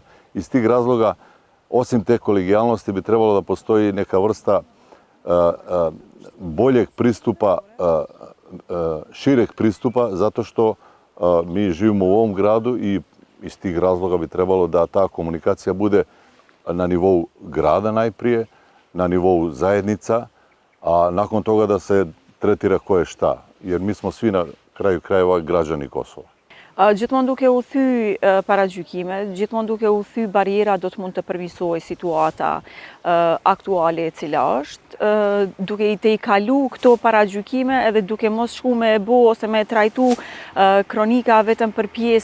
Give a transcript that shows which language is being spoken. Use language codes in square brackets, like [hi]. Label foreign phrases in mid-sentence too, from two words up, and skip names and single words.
[bs] Iz tih razloga, osim te kolegijalnosti, bi trebalo da postoji neka vrsta boljeg pristupa, šireg pristupa, zato što mi živimo u ovom gradu i iz tih razloga bi trebalo da ta komunikacija bude na nivou grada najprije, na nivou zajednica, a nakon toga da se tretira ko je šta, jer mi smo svi na kraju krajeva građani Kosova. [sq] Gjithmonë duke u thy paragjykime, gjithmonë duke u thy bariera do të mund të përmirësojë situata aktuale e cila është, duke i kalu këto paragjykime edhe duke mos shku me e bo ose me trajtu kronika